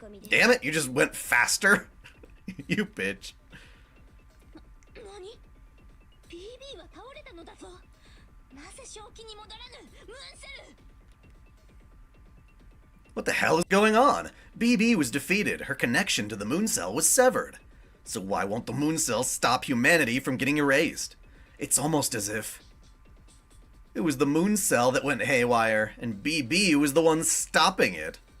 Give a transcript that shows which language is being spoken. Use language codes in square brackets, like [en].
[en] Damn it, you just went faster? You bitch. [ja] BB は倒れたのだぞ。なぜ正気に戻らぬ、ムーンセル。 [en] What the hell is going on? BB was defeated. Her connection to the moon cell was severed. So why won't the moon cell stop humanity from getting erased? It's almost as if it was the moon cell that went haywire, and BB was the one stopping it.